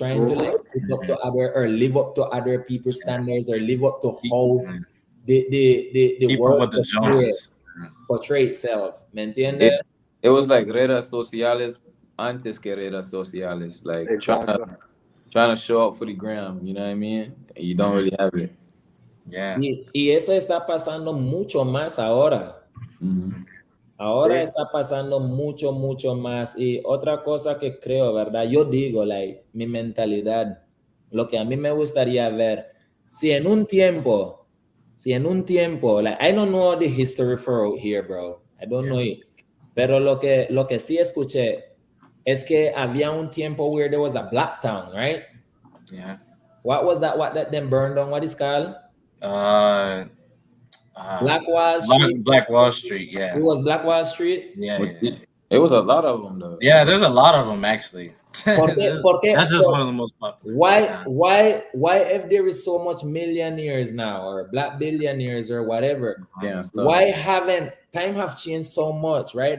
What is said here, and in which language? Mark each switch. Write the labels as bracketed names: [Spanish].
[English] Trying to like live up to other people's standards or live up to how the world portray itself. [Spanish] ¿Me entiende? [English] It was like [Spanish] redes sociales antes que redes sociales, [English] like trying to show up for the gram, you know what I mean? And you don't really have it. Yeah. [Spanish] Y eso está pasando mucho más ahora. Ahora está pasando mucho más. Y otra cosa que creo, ¿verdad? Yo digo, like, mi mentalidad, lo que a mí me gustaría ver, si en un tiempo, si en un tiempo, [English] like, I don't know the history for out here, bro. I don't know it. [Spanish] Pero lo que sí escuché es que había un tiempo [English] where there was a black town, right? Yeah. What was that? What that then burned down? What is called? Black Wall Street. Black Wall Street, yeah. It was Black Wall Street? Yeah. It was a lot of them, though. Yeah, there's a lot of them, actually. That's just one of the most popular. Why if there is so much millionaires now or black billionaires or whatever, why haven't time have changed so much, right?